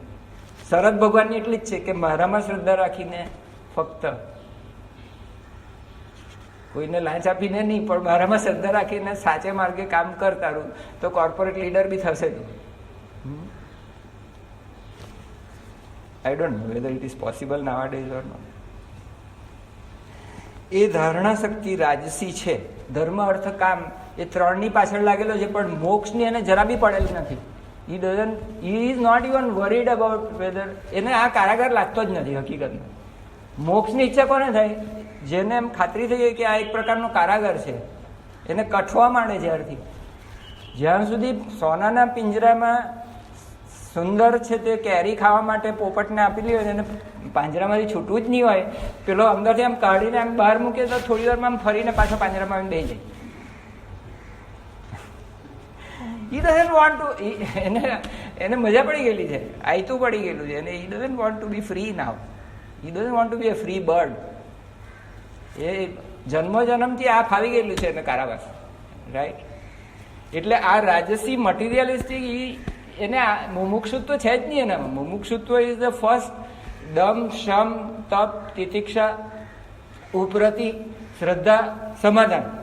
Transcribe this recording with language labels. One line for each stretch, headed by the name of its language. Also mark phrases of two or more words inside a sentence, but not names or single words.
Gujarati: શરત ભગવાનની એટલી જ છે કે મારામાં શ્રદ્ધા રાખીને, ફક્ત કોઈને લાંચ આપીને નહીં, પણ મારામાં શ્રદ્ધા રાખીને સાચે માર્ગે કામ કર તારું, તો
English: corporate leader
Gujarati: બી થશે તું.
English: I don't know whether it is possible nowadays or not.
Gujarati: એ ધારણા શક્તિ રાજસી છે. ધર્મ, અર્થ, કામ એ ત્રણની પાછળ લાગેલો છે, પણ મોક્ષની એને જરા બી પડેલ નથી.
English: he is not even worried about whether,
Gujarati: એને આ કારાગાર લાગતો જ નથી હકીકતમાં. મોક્ષની ઈચ્છા કોને થાય? જેને એમ ખાતરી થઈ ગઈ કે આ એક પ્રકારનો કારાગાર છે, એને કઠવા માંડે જ્યારથી. જ્યાં સુધી સોનાના પિંજરામાં સુંદર છે તે કેરી ખાવા માટે પોપટને આપેલી હોય, એને પાંજરામાંથી છૂટવું જ નહીં હોય, પેલો અંદરથી આમ કાઢીને આમ બહાર મૂકે તો થોડી વારમાં આમ ફરીને પાછો પાંજરામાં આવીને બેસી જાય.
English: he doesn't want to,
Gujarati: એને મજા પડી ગયેલી છે, આયતું પડી ગયેલું છે, અને
English: he doesn't want to be free now. he doesn't want to be a free bird.
Gujarati: એ જન્મથી આ ફાવી ગયેલું છે એને કારાવાસ, રાઈટ? એટલે આ રાજસી મટીરિયલિસ્ટિક એને મુમુક્ષુત્વ છે જ નહીં એનામાં. મુમુક્ષુત્વ
English: is the first
Gujarati: દમ, શમ, તપ, તિતિક્ષા, ઉપરતિ, શ્રદ્ધા, સમાધાન.